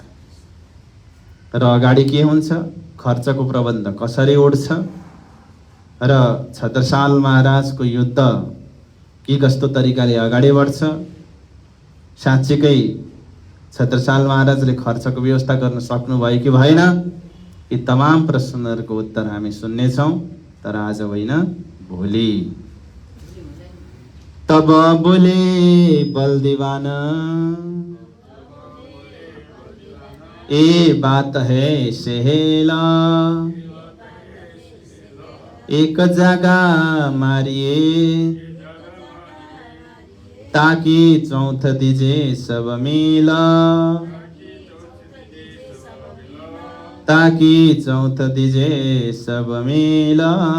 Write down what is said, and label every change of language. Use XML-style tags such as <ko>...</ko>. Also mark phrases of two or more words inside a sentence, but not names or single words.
<ne>र अगाडि के हुन्छ, खर्चको प्रबन्ध कसरी उड्छ र छत्रसाल महाराजको युद्ध के कस्तो तरिकाले अगाडि बढ्छ। साँच्चीकै छत्रसाल महाराजले खर्चको व्यवस्था गर्न सक्नुभयो कि भएन, यी तमाम प्रश्नहरूको उत्तर हामी सुन्नेछौँ, तर आज होइन, भोलि।</ne> <hi>तब बोले बल्दीवान, ए बात है सेहेला, एक जगह मारिए, ताकि चौथ दीजे सब मिला, ताकि चौथ दीजे सब मिला।</hi>